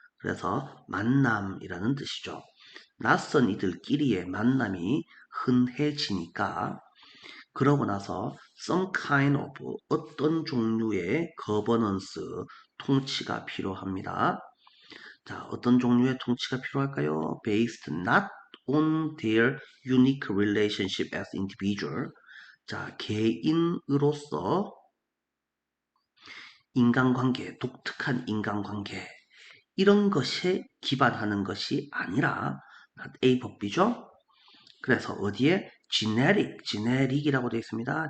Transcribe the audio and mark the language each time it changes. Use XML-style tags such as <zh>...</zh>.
<ko>그래서 만남이라는 뜻이죠. 낯선 이들끼리의 만남이 흔해지니까 그러고 나서</ko> <en>some kind of</en> <ko>어떤 종류의 governance 통치가 필요합니다. 자, 어떤 종류의 통치가 필요할까요?</ko> <en>Based not on their unique relationship as individual.</en> <ko>자, 개인으로서 인간관계, 독특한 인간관계 이런 것에 기반하는 것이 아니라 A 법비죠. 그래서 어디에 genetic이라고 되어 있습니다.</ko>